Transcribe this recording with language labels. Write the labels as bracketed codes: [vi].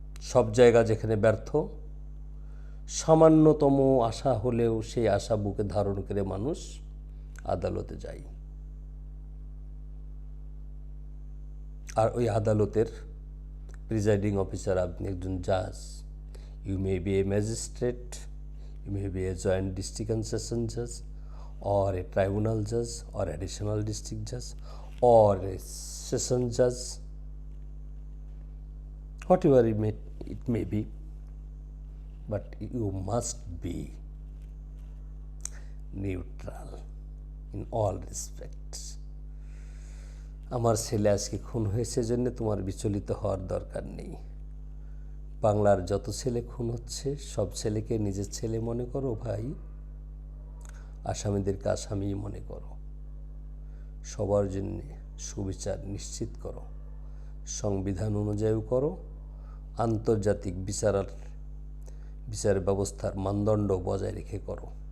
[bn] সব জায়গা যেখানে ব্যর্থ, সামান্যতম আশা হলেও সেই আশা বুকে ধারণ করে মানুষ আদালতে যায়। আর ওই আদালতের প্রিজাইডিং অফিসার আপনি একজন জাজ। [en] You may B A magistrate, you may B A joint district and session Jaaz, or a tribunal judge, or additional district judge, or a session judge, whatever it may be, but you must be neutral in all respects. [bn] আমার ছেলে আজকে খুন হয়েছে জন্য তোমার বিচলিত হওয়ার দরকার নেই। বাংলার যত ছেলে খুন হচ্ছে সব ছেলেকে নিজের ছেলে মনে করো ভাই, আসামিদেরকে আসামি মনে করো, সবার জন্য সুবিচার নিশ্চিত করো, সংবিধান অনুযায়ী করো, আন্তর্জাতিক বিচার ব্যবস্থার মানদণ্ড বজায় রেখে করো।